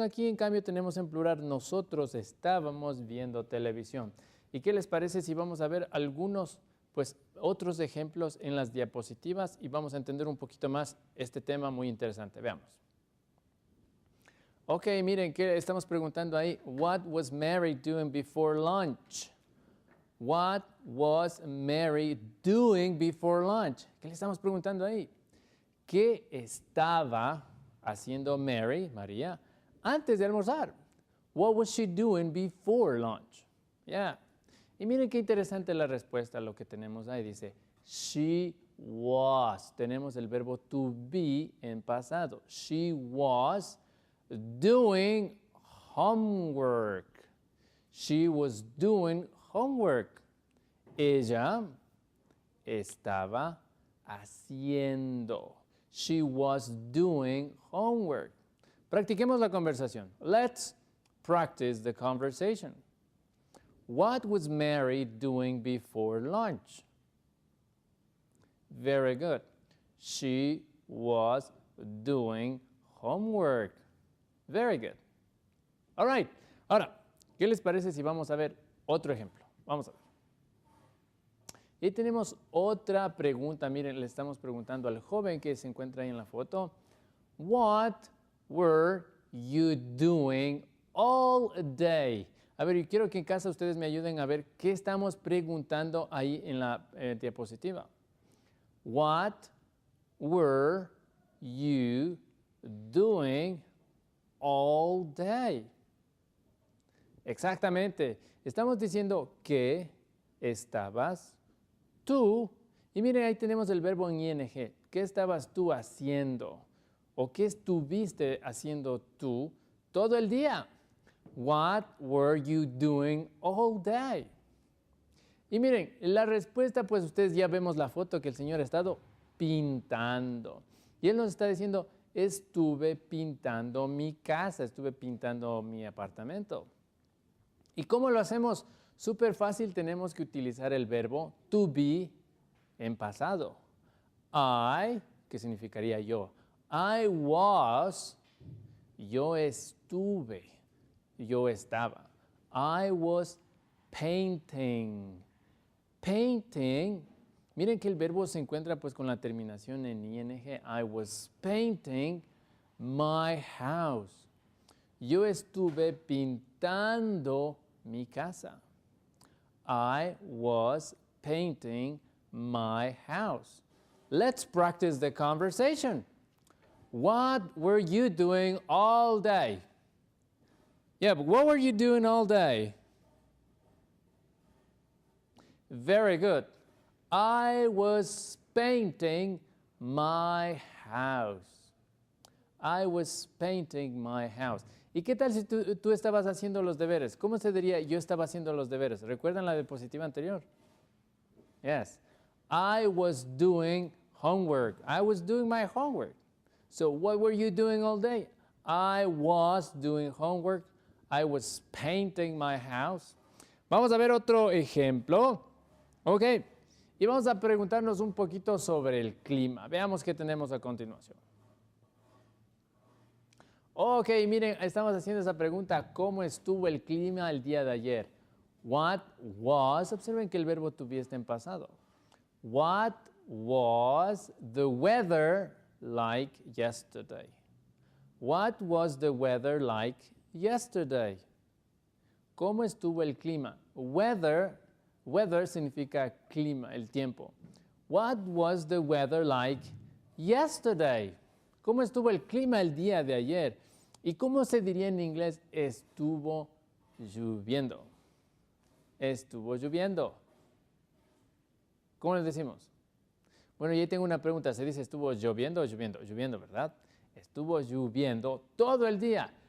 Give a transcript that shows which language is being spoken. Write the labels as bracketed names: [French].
[Spanish] Aquí, en cambio, tenemos en plural. Nosotros estábamos viendo televisión. ¿Y qué les parece si vamos a ver algunos, pues, otros ejemplos en las diapositivas y vamos a entender un poquito más este tema muy interesante? Veamos. Ok, miren, ¿qué estamos preguntando ahí? [English] What was Mary doing before lunch? What was Mary doing before lunch? [Spanish] ¿Qué le estamos preguntando ahí? ¿Qué estaba haciendo Mary, María, antes de almorzar? [English] What was she doing before lunch? Yeah. [Spanish] Y miren qué interesante la respuesta, lo que tenemos ahí. Dice, [English] she was. [Spanish] Tenemos el verbo to be en pasado. [English] She was doing homework. She was doing homework. [Spanish] Ella estaba haciendo. [English] She was doing homework. [Spanish] Practiquemos la conversación. [English] Let's practice the conversation. What was Mary doing before lunch? Very good. She was doing homework. Very good. All right. [Spanish] Ahora, ¿qué les parece si vamos a ver otro ejemplo? Vamos a ver. Y tenemos otra pregunta. Miren, le estamos preguntando al joven que se encuentra ahí en la foto. [English] What were you doing all day? [Spanish] A ver, yo quiero que en casa ustedes me ayuden a ver qué estamos preguntando ahí en la diapositiva. [English] What were you doing all day. [Spanish] Exactamente. Estamos diciendo que estabas tú. Y miren, ahí tenemos el verbo en ing. ¿Qué estabas tú haciendo? ¿O qué estuviste haciendo tú todo el día? [English] What were you doing all day? [Spanish] Y miren, la respuesta, pues ustedes ya vemos la foto que el Señor ha estado pintando. Y Él nos está diciendo, estuve pintando mi casa, estuve pintando mi apartamento. ¿Y cómo lo hacemos? Súper fácil, tenemos que utilizar el verbo to be en pasado. I, que significaría yo. I was, yo estuve, yo estaba. [English] I was painting. [Spanish] Painting, miren que el verbo se encuentra pues con la terminación en ing. [English] I was painting my house. [Spanish] Yo estuve pintando mi casa. [English] I was painting my house. Let's practice the conversation. What were you doing all day? Yeah, but what were you doing all day? Very good. I was painting my house. I was painting my house. [Spanish] ¿Y qué tal si tú estabas haciendo los deberes? ¿Cómo se diría yo estaba haciendo los deberes? ¿Recuerdan la diapositiva anterior? [English] Yes. I was doing homework. I was doing my homework. So what were you doing all day? I was doing homework. I was painting my house. [Spanish] Vamos a ver otro ejemplo. Ok. Y vamos a preguntarnos un poquito sobre el clima. Veamos qué tenemos a continuación. Ok, miren, estamos haciendo esa pregunta. ¿Cómo estuvo el clima el día de ayer? [English] What was, [Spanish] observen que el verbo to be está en pasado. [English] What was the weather like yesterday? What was the weather like yesterday? [Spanish] ¿Cómo estuvo el clima? Weather significa clima, el tiempo. [English] What was the weather like yesterday? [Spanish] ¿Cómo estuvo el clima el día de ayer? ¿Y cómo se diría en inglés? Estuvo lloviendo. Estuvo lloviendo. ¿Cómo les decimos? Bueno, yo tengo una pregunta. ¿Se dice estuvo lloviendo o lloviendo? Lloviendo, ¿verdad? Estuvo lloviendo todo el día.